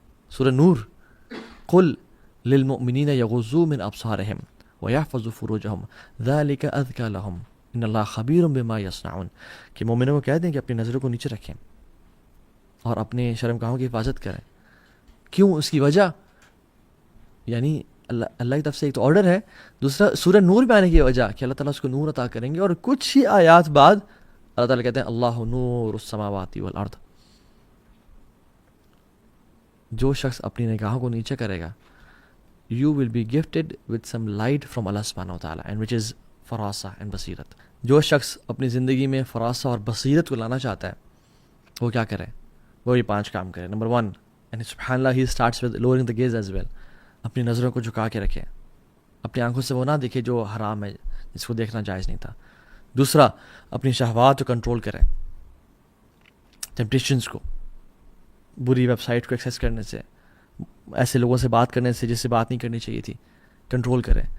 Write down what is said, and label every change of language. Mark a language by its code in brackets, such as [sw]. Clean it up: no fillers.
[ur] سورہ نور, [ar] قل للمؤمنین یغضوا من ابصارہم ویحفظوا فروجہم ذلک ازکی لہم ان اللہ خبیر بما یصنعون, [ur] کہ مومنوں کو کہہ دیں کہ اپنی نظروں کو نیچے رکھیں اور اپنے شرمگاہوں کی حفاظت کریں. کیوں؟ اس کی وجہ یعنی اللہ کی طرف سے ایک تو آرڈر ہے, دوسرا سورہ نور میں آنے کی وجہ کہ اللہ تعالیٰ اس کو نور عطا کریں گے. اور کچھ ہی آیات بعد اللہ تعالیٰ کہتے ہیں [ar] اللہ نور السماوات والارض. [ur] جو شخص اپنی نگاہوں کو نیچے کرے گا [en] you will be gifted with some light from Allah subhanahu wa ta'ala and which is فراسہ and بصیرت. [ur] جو شخص اپنی زندگی میں فراسہ اور بصیرت کو لانا چاہتا ہے وہ کیا کرے؟ وہ یہ 5 کام کرے. نمبر 1, [en] and سبحان اللہ, he starts with lowering the gaze as well. [ur] اپنی نظروں کو جھکا کے رکھے, اپنی آنکھوں سے وہ نہ دیکھے جو حرام ہے, جس کو دیکھنا جائز نہیں تھا. دوسرا, اپنی شہوات کو کنٹرول کریں, ٹیمپٹیشنز کو, بری ویب سائٹ کو ایکسیس کرنے سے, ایسے لوگوں سے بات کرنے سے جس سے بات نہیں کرنی چاہیے تھی, کنٹرول کریں.